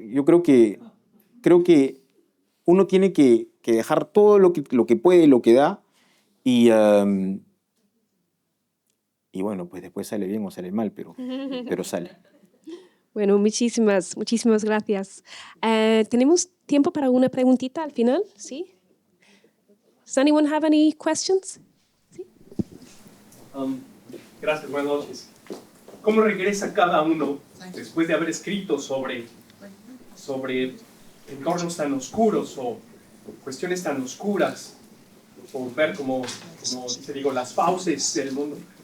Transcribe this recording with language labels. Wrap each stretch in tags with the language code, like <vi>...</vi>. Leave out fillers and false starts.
<es>Yo creo que uno tiene que dejar todo lo que puede, lo que da, y bueno, pues después sale bien o sale mal, pero sale. Bueno, muchísimas gracias. ¿Tenemos tiempo para una preguntita al final? ¿Sí?</es> <en>Does anyone have any questions?</en> <es>Gracias, buenas noches. ¿Cómo regresa cada uno después de haber escrito sobre entornos tan oscuros o cuestiones tan oscuras, o ver como digo, las fauces del mundo,</es>